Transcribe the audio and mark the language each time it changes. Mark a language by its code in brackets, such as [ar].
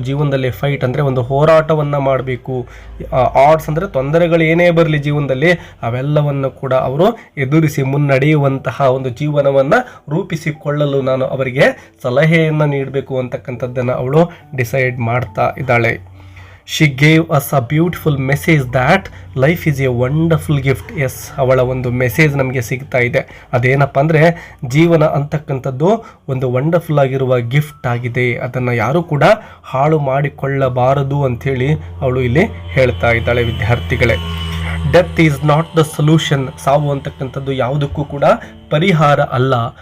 [kn] ಜೀವನದಲ್ಲಿ ಫೈಟ್ ಅಂದರೆ ಒಂದು ಹೋರಾಟವನ್ನು ಮಾಡಬೇಕು. ಆಡ್ಸ್ ಅಂದರೆ ತೊಂದರೆಗಳು ಏನೇ ಬರಲಿ ಜೀವನದಲ್ಲಿ ಅವೆಲ್ಲವನ್ನು ಕೂಡ ಅವರು ಎದುರಿಸಿ ಮುನ್ನಡೆಯುವಂತಹ ಒಂದು ಜೀವನವನ್ನು ರೂಪಿಸಿಕೊಳ್ಳಲು ನಾನು ಅವರಿಗೆ ಸಲಹೆಯನ್ನು ನೀಡಬೇಕು ಅಂತಕ್ಕಂಥದ್ದನ್ನು ಅವಳು ಡಿಸೈಡ್ ಮಾಡ್ತಾ ಇದ್ದಾಳೆ. [en] She gave us a beautiful message that life is a wonderful gift. [kn] S, ಅವಳ ಒಂದು ಮೆಸೇಜ್ ನಮಗೆ ಸಿಗ್ತಾ ಇದೆ. ಅದೇನಪ್ಪ ಅಂದರೆ ಜೀವನ ಅಂತಕ್ಕಂಥದ್ದು ಒಂದು ವಂಡರ್ಫುಲ್ ಆಗಿರುವ ಗಿಫ್ಟ್ ಆಗಿದೆ, ಅದನ್ನು ಯಾರೂ ಕೂಡ ಹಾಳು ಮಾಡಿಕೊಳ್ಳಬಾರದು ಅಂಥೇಳಿ ಅವಳು ಇಲ್ಲಿ ಹೇಳ್ತಾ ಇದ್ದಾಳೆ ವಿದ್ಯಾರ್ಥಿಗಳೇ. [en] Death is not the solution. [kn] ಸಾವು ಅಂತಕ್ಕಂಥದ್ದು ಯಾವುದಕ್ಕೂ ಕೂಡ ಪರಿಹಾರ ಅಲ್ಲ.